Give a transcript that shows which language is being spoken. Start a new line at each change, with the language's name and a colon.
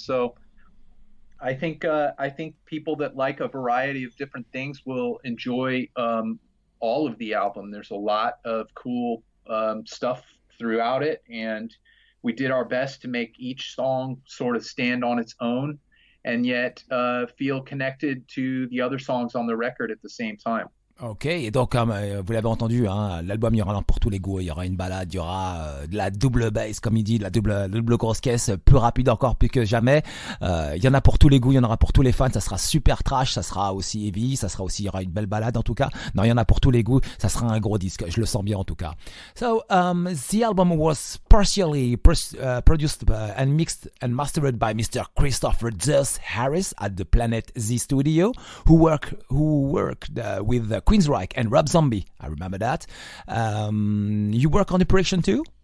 English: So I think people that like a variety of different things will enjoy all of the album. There's a lot of cool stuff throughout it, and we did our best to make each song sort of stand on its own and yet feel connected to the other songs on the record at the same time.
French: Ok, et donc comme vous l'avez entendu, hein, l'album il y aura pour tous les goûts, il y aura une balade, il y aura de la double bass comme il dit, de la double grosse caisse, plus rapide encore plus que jamais. Il y en a pour tous les goûts, il y en aura pour tous les fans, ça sera super trash, ça ssera aussi heavy, ça sera aussi, il y aura une belle balade en tout cas. Non, il y en a pour tous les goûts, ça sera un gros disque, je le sens bien en tout cas.
English: So the album was partially produced and mixed and mastered by Mr. Christopher Zeus Harris at the Planet Z studio, who worked with Queensryche and Rob Zombie. I remember that. You work on the production too?